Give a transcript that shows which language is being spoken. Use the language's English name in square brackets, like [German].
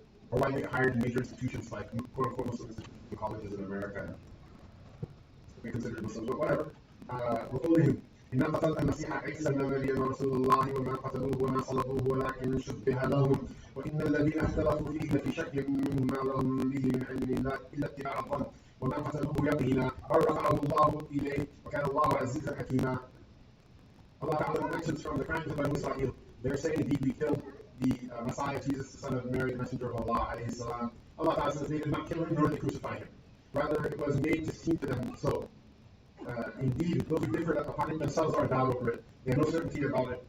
[English] Or why they get hired in major institutions like quote-unquote Muslim colleges in America. We consider Muslims, but whatever. [Arabic] وقولهم إن قتل المسيح عيسى ابن مريم رسول الله وما قتلوه وما صلبوه ولكن شبه لهم وإن الذين اختلفوا فيه لفي شك منه ما لهم به من علم إلا اتباع الظن وما قتلوه يقينا بل رفعه الله إليه وكان الله عزيزا حكيما. [English] Allah Ta'ala mentions from the crimes of Banu Israel, they're saying indeed we killed the Messiah, Jesus, the son of Mary, the messenger of Allah alayhi salam. Allah Ta'ala says they did not kill him nor did they crucify him. Rather, it was made to seem to them so. Indeed, those who differ upon it themselves are in doubt over it. They have no certainty about it.